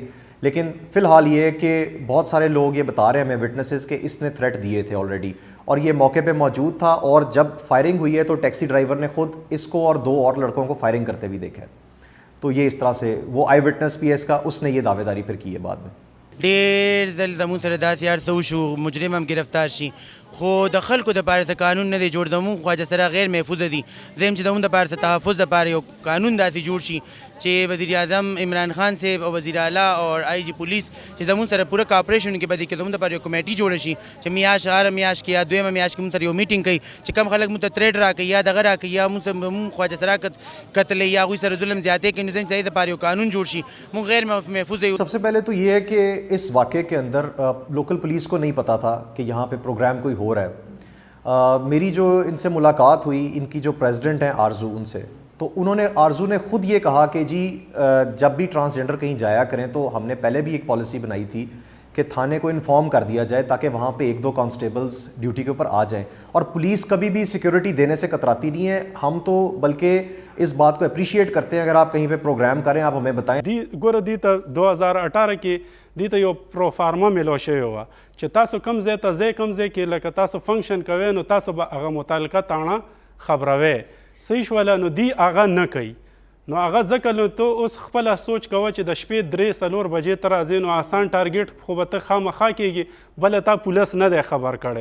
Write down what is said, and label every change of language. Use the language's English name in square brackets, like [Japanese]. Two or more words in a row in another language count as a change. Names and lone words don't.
[Urdu] لیکن فی الحال یہ ہے کہ بہت سارے لوگ یہ بتا رہے ہیں ہمیں وٹنیسز کے اس نے تھریٹ دیے تھے آلریڈی اور یہ موقعے پہ موجود تھا. اور جب فائرنگ ہوئی ہے تو [English] taxi driver [Urdu] نے خود اس کو اور 2 اور لڑکوں کو فائرنگ کرتے بھی دیکھا ہے. تو یہ اس طرح سے وہ [English] eye witness [Urdu] بھی ہے اس کا، اس نے یہ دعویداری پھر کی ہے بعد میں. [Pashto] ډېر ځل زموږ سره داسې هر څه وشو مجرم هم ګرفتار شي، خو د خلکو دپاره څه قانون نه دی جوړ. زموږ خواجه سره غیر محفوظه دي. زه یم چې زموږ دپاره څه تحفظ دپاره یو قانون داسې جوړ شي چې وزیر اعظم عمران خان صاحب او وزیر اعلیٰ اور آئی جی پولیس چې زموږ سره پوره کاپریشن وکړي. په دې کې زموږ دپاره یو کمیټي جوړه شي چې میاشت هره میاشت کې یا دویمه میاشت کې موږ سره یو میټینګ کوي چې کوم خلک موږ ته تریډ راکوي یا دغه راکوي یا موږ خواجه سره قتل یا هغوی سره ظلم زیاتې کوي، نو زموږ دې دپاره یو قانون جوړ شي. موږ غیر محفوظ یو. [Urdu] سب سے پہلے تو یہ ہے کہ اس واقعے کے اندر [English] local police [Urdu] کو نہیں پتا تھا کہ یہاں پہ پروگرام کوئی ہو رہا ہے. میری جو ان سے ملاقات ہوئی، ان کی جو پریزیڈنٹ ہیں آرزو، ان سے، تو انہوں نے، آرزو نے خود یہ کہا کہ جی جب بھی ٹرانسجینڈر کہیں جایا کریں تو ہم نے پہلے بھی ایک پالیسی بنائی تھی کہ تھانے کو انفارم کر دیا جائے تاکہ وہاں پہ 1-2 [English] constables duty [Urdu] کے اوپر آ جائیں، اور پولیس کبھی بھی سیکیورٹی دینے سے کتراتی نہیں ہے. ہم تو بلکہ اس بات کو اپریشیئٹ کرتے ہیں۔ اگر آپ کہیں پہ پروگرام کریں، آپ ہمیں بتائیں. [Pashto] ګوره دې ته 2018 کې دې ته یو پروفارما میلو شوی وه چې تاسو کوم ځای ته ځئ، کوم ځای کې لکه تاسو فنکشن کوئ نو تاسو به هغه متعلقه تاڼه خبروئ. صحیح شوله؟ نو دی هغه نه کوي. نو هغه ځکه نو ته اوس خپله سوچ کوه چې د شپې 3-4 بجې ته راځې نو آسان ټارګېټ خو به ته خامخا کېږي، بله تا پولیس نه دی خبر کړی.